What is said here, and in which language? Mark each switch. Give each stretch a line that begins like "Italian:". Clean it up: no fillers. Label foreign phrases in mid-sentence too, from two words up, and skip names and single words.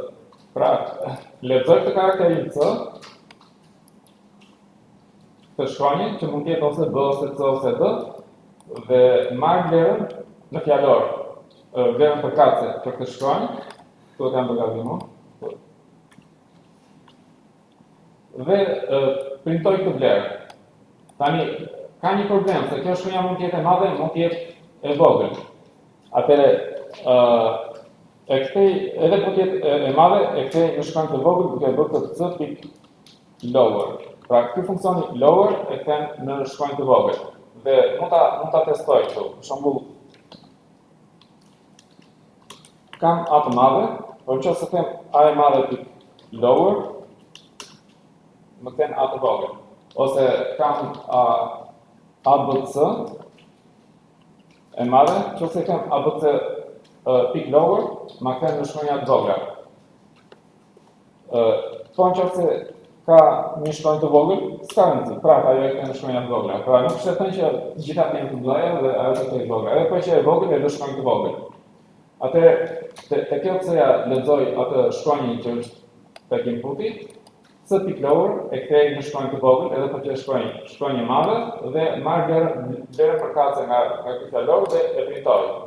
Albanian: Pra, lexoj këtë karakterin C, të shkronjën që mund të jetë ose B, ose C, ose D, dhe marr vlerën në fjalor, vlerën përkatëse për këtë shkronjë, këtu e kam përgatitur, dhe printoj këtë vlerë. Tani, ka një problem, se kjo shkronja mund të jetë e madhe, mund të jetë e vogël. Atëre, e kthej, edhe po të jetë e madhe, e kthej në shkronjë të vogël, duke bërë këtë C pick lower. Pra, ky funksioni lower e kthen në shkronjë të vogël. Dhe mund ta testoj këtu. Për shembull, kam A të madhe, por nëse them A e madhe pick lower, më kthen A të vogël. Ose kam ABC e madhe, nëse kam ABC pick lower, më kthen në shkronja të vogla. Po nëse ka një shkronjë të vogël, s'ka rëndësi, pra ajo e kthen në shkronja të vogla. Pra nuk është thënë që gjitha janë të mëdha dhe ajo të jetë e vogël. Edhe po që e vogël e lë shkronjë të vogël. Atë te kjo C-ja lexoj atë shkronjën që është tek inputi, C pick lower e kthej në shkronjë të vogël, edhe po që është shkronjë e madhe dhe marr vlerën përkatëse nga ky fjalor dhe e printoj.